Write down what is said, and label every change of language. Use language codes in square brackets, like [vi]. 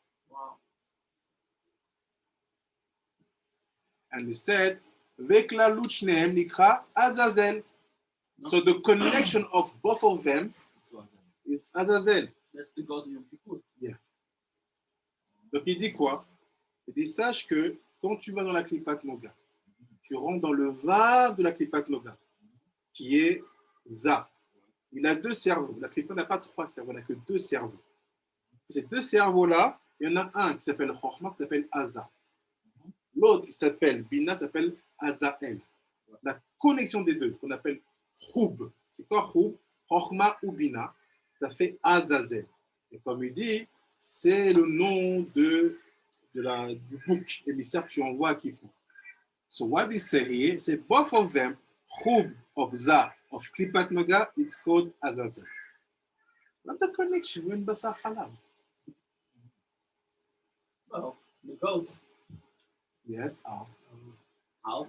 [en] Wow. And he said, Vekla Luchneem Nikra Azazel. So the connection of both of them is Azazel. That's the God of Yom Kippur. [fr] Donc il dit quoi? Il dit, sache que quand tu vas dans la Klippat Noga, tu rentres dans le Vav de la Klippat Noga, qui est Za. Il a deux cerveaux. La Klippa n'a pas trois cerveaux, elle n'a que deux cerveaux. Ces deux cerveaux-là, il y en a un qui s'appelle Chochma, qui s'appelle Aza. L'autre qui s'appelle Bina, s'appelle Azael. La connexion des deux, qu'on appelle Choub. C'est quoi Choub? Chochma ou Bina, ça fait Azazel. Et comme il dit, c'est le nom du bouc émissaire que tu envoies à Kippour. [en] So what he say here, he said both of them, Choub of Za, of Klippat Noga, it's called Azazel. What the connection with Bassar Halav? Well, the goat. Yes, How?